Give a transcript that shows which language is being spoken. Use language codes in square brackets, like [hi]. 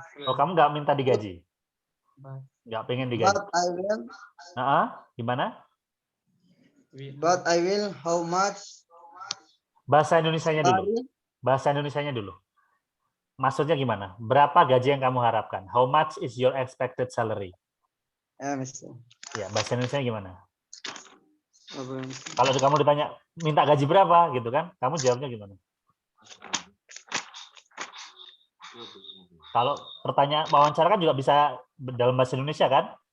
[id] Oh, kamu nggak minta digaji? Nggak pengen digaji? [en] But I will. [id] Gimana? [en] But I will. How much? [id] Bahasa Indonesianya dulu. Bahasa Indonesianya dulu. Maksudnya gimana? Berapa gaji yang kamu harapkan? [en] How much is your expected salary? [id] Ya, Mister. Ya, bahasa Indonesia gimana? Apa, Mister? Kalau kamu ditanya minta gaji berapa gitu kan, kamu jawabnya gimana? Kalau pertanyaan wawancara kan juga bisa dalam bahasa Indonesia kan?